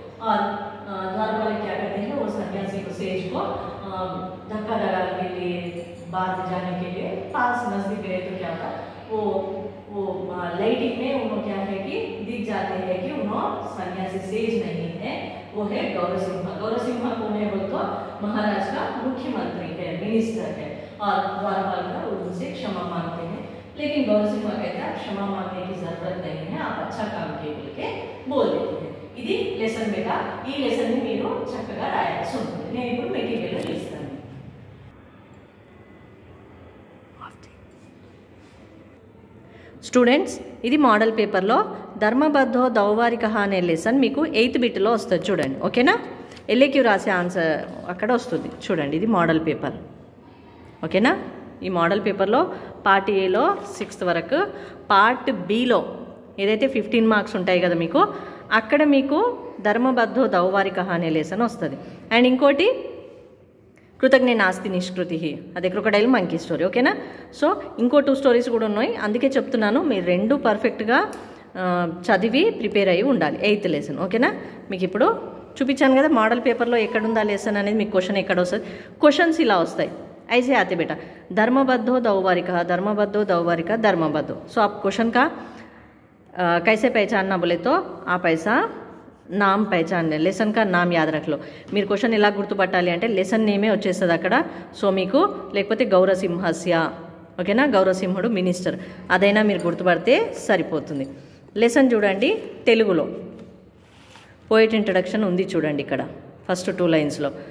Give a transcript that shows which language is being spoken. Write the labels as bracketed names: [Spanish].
[Hindi] और द्वार वाले क्या करते हैं, वो सन्यासी को सेज को धक्का लगाने के लिए, बाहर जाने के लिए पास नजदीक गए तो क्या था, वो लाइटिंग में उन्होंने क्या है कि दिख जाते हैं कि उन्होंने सन्यासी सेज नहीं है, वो है गौरसिम्हा। गौरसिम्हा कौन है बोल तो महाराज का मुख्यमंत्री है, मिनिस्टर है, और द्वारपाल का उनसे क्षमा मांगते हैं। लेकिन गौरसिम्हा कहता है क्षमा मांगने की जरूरत नहीं है, आप अच्छा काम किए बोल के बोल देते हैं। [Telugu] ఇది లెసన్ బేటా, ఈ లెసన్ ని మీరు చక్కగా రాయాల్సి ఉంటుంది। నేను ఇప్పుడు మెటీరియల్ ఇస్తాను। స్టూడెంట్స్, ఇది మోడల్ పేపర్లో ధర్మబద్ధో దౌవారికః అనే లెసన్ మీకు 8th బిట్లో వస్తుంది చూడండి, ఓకేనా? ఎల్ఏక్యూ రాసే ఆన్సర్ అక్కడ వస్తుంది చూడండి, ఇది మోడల్ పేపర్, ఓకేనా? ఈ మోడల్ పేపర్లో పార్ట్ ఏలో 6th వరకు, పార్ట్ బిలో ఏదైతే 15 మార్క్స్ ఉంటాయి కదా మీకు, అక్కడ మీకు ధర్మబద్ధో దౌవారికః అనే లెసన్ వస్తుంది। అండ్ ఇంకోటి కృతజ్ఞ నాస్తి నిష్కృతి, అదే క్రొకడైల్ మంకీ స్టోరీ, ఓకేనా? సో ఇంకో 2 స్టోరీస్ కూడా ఉన్నాయి, అందుకే చెప్తున్నాను మీరు 2 పర్ఫెక్ట్గా చదివి ప్రిపేర్ అయ్యి ఉండాలి 8th లెసన్, ఓకేనా? మీకు ఇప్పుడు చూపించాను కదా మోడల్ పేపర్లో ఎక్కడుందా లెసన్ అనేది, మీకు క్వశ్చన్ ఎక్కడ వస్తుంది, క్వశ్చన్స్ ఇలా వస్తాయి, [Hindi] ऐसे आते बेटा, धर्मबद्धो दौवारिकः, धर्मबद्धो दौवारिकः, धर्मबद्धो। सो आप क्वेश्चन का कैसे पहचानना बोले तो आप ऐसा नाम पहचानने, లెసన్ का नाम याद रख लो। [Telugu] మీరు క్వశ్చన్ ఎలా గుర్తుపట్టాలి అంటే లెసన్ నేమే వచ్చేస్తుంది అక్కడ, సో మీకు లేకపోతే గౌరసింహస్య, ఓకేనా? గౌరసింహుడు మినిస్టర్, అదైనా మీరు గుర్తుపడితే సరిపోతుంది। లెసన్ చూడండి తెలుగులో, పోయిట్ ఇంట్రడక్షన్ ఉంది చూడండి ఇక్కడ ఫస్ట్ 2 లైన్స్లో।